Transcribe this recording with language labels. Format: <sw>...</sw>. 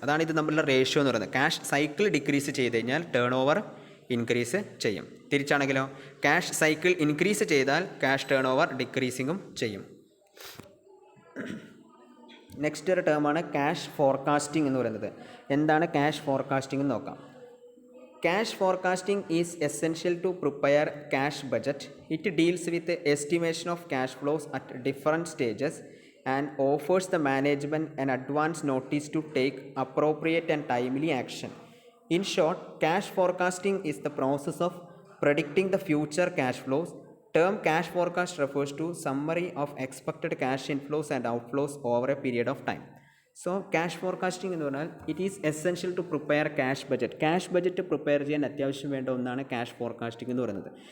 <ml>അതാണ് ഇത് തമ്മിലുള്ള റേഷ്യോ എന്ന് പറയുന്നത്. ക്യാഷ് സൈക്കിൾ ഡിക്രീസ് ചെയ്ത് കഴിഞ്ഞാൽ ടേൺ ഓവർ ഇൻക്രീസ് ചെയ്യും. തിരിച്ചാണെങ്കിലോ ക്യാഷ് സൈക്കിൾ ഇൻക്രീസ് ചെയ്താൽ ക്യാഷ് ടേൺ ഓവർ ഡിക്രീസിങ്ങും ചെയ്യും. നെക്സ്റ്റ് ഒരു ടേമാണ് ക്യാഷ് ഫോർകാസ്റ്റിംഗ് എന്ന് പറയുന്നത്. എന്താണ് ക്യാഷ് ഫോർകാസ്റ്റിംഗ് എന്ന് നോക്കാം.</ml> <en>Cash forecasting is essential to prepare cash budget. It deals with the estimation of cash flows at different stages and offers the management an advance notice to take appropriate and timely action. In short, cash forecasting is the process of predicting the future cash flows. Term cash forecast refers to summary of expected cash inflows and outflows over a period of time.</en> <ml>So cash forecasting എന്ന് പറഞ്ഞാൽ</ml> <en>it is essential to prepare cash budget</en> <ml>prepare ചെയ്യാൻ അത്യാവശ്യം വേണ്ട ഒന്നാണ് cash forecasting എന്ന് പറയുന്നത്.</ml>